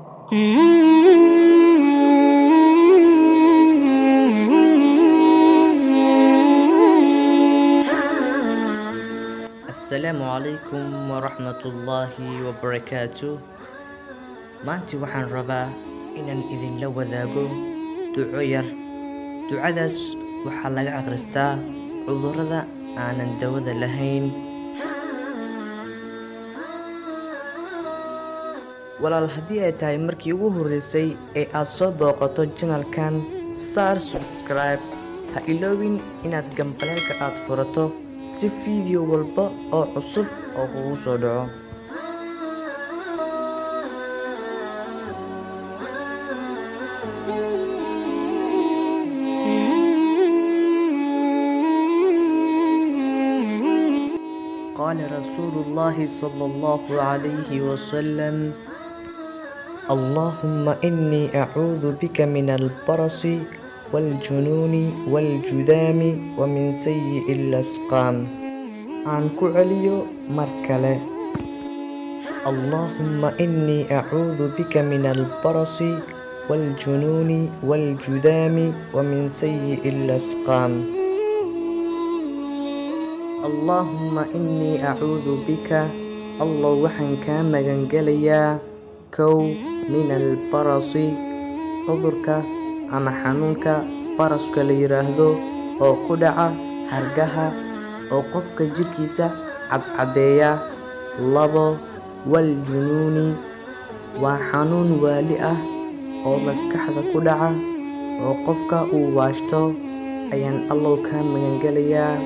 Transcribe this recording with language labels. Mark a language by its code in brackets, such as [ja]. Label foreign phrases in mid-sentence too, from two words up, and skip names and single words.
[ar] السلام عليكم ورحمة الله وبركاته. [so] Maanta waxaan rabaa inaan idinla wadaago duco yar. Ducadaas waxaa laga akhristaa cudurrada aanan dawada lahayn. Walaal, haddii ay tahay markii ugu horreysay ee aad soo booqato channelkan, saar subscribe. Ha iloobin inaad gambaleelka aad furato si fiideo walba oo cusub oo kugu soo dhaco. [ar] قال رسول الله صلى الله عليه وسلم: اللهم إني أعوذ بك من البرص والجنون والجذام ومن سيء الأسقام. [so] aan ku celiyo mar kale. [ar] اللهم إني أعوذ بك من البرص والجنون والجذام ومن سيء الأسقام. اللهم إني أعوذ بك الله [so] waxaan kaa magangelayaa kow [ar] من البرص [so] cudurka ama xanuunka baraska la yiraahdo oo ku dhaca hargaha oo qofka jirkiisa cadcadeeya. labo waljunuuni waa xanuun waali ah oo maskaxda ku dhaca oo qofka uu waashto ayaan Allah kaa magangelayaa.